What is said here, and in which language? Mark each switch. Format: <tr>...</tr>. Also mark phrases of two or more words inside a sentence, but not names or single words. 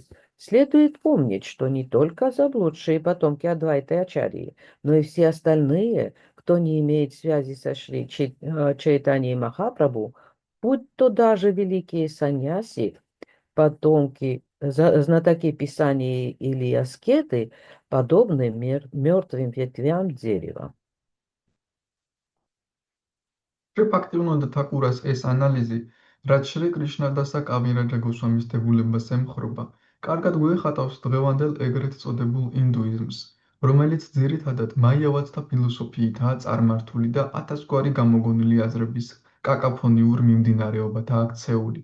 <ru>Следует помнить, что не только заблудшие потомки Адвайты Ачарьи, но и все остальные, кто не имеет связи со Шри Чайтаньей Махапрабху, будь то даже великие саньяси, потомки, знатоки писаний или аскеты, подобны мертвым ветвям дерева.</ru> <ka>ფაქტიუნოდა თაკურას ეს ანალიზი, რაც შრი კრიშნა დასა კავირაჯა გოსვამის დებულებას ემხრობა, კარგად გვეხატავს დღევანდელ ეგრეთ წოდებულ ინდუიზმს, რომელიც ძირითადად მაიავათთა ფილოსოფიითაა წარმართული და ათასგვარი გამოგონილი აზრების კაკაფონიურ მიმდინარეობათაა ქცეული.</ka>